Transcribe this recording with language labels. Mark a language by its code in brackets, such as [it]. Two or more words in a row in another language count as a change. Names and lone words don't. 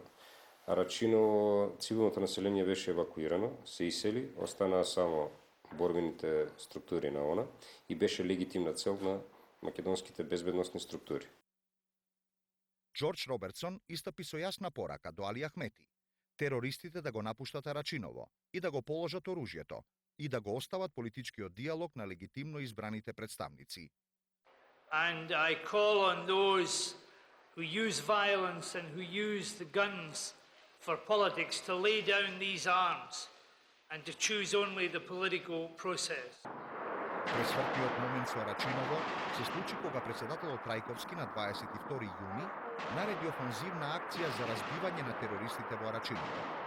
[mk] Арачиново, цивилното население беше евакуирано, се исели, останаа само борбените структури на ОНА и беше легитимна цел на македонските безбедносни структури. Џорџ Робертсон истапи со јасна порака до Али Ахмети, терористите да го напуштат Арачиново и да го положат оружјето и да го остават политичкиот диалог на легитимно избраните представници. [en] And I call on those who use violence and who use the guns for politics to lay down these arms and to choose only the political process. [mk] Пресвртиот момент со Арачиново се случи кога председателот Трајковски на 22 јуни нареди офанзивна акција за разбивање на терористите во Арачиново.